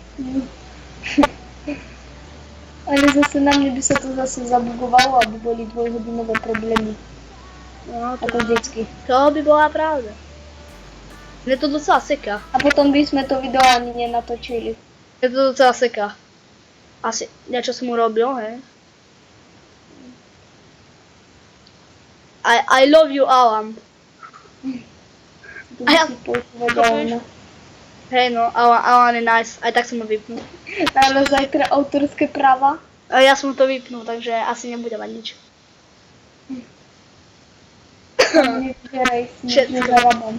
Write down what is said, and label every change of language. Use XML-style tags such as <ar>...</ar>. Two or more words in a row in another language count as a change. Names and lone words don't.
<sk>Ale zase na mne by sa to zase zabugovalo, aby boli dvojhodinové problémy. No, Ako vždycky. To by bola pravda. Mne to docela seká. A potom by sme to video ani nenatočili. Mne to docela seká. Asi niečo som urobil, hej.</sk> <en>I love you, Alan.</en> <sk>Tu by si povedal, no. Hej no, Alan je nice, aj tak som ho vypnul. Ale zajtra autorské práva. A ja som to vypnul, takže asi nebude mať nič. Nevyžeraj si, nič nezarábam.</sk>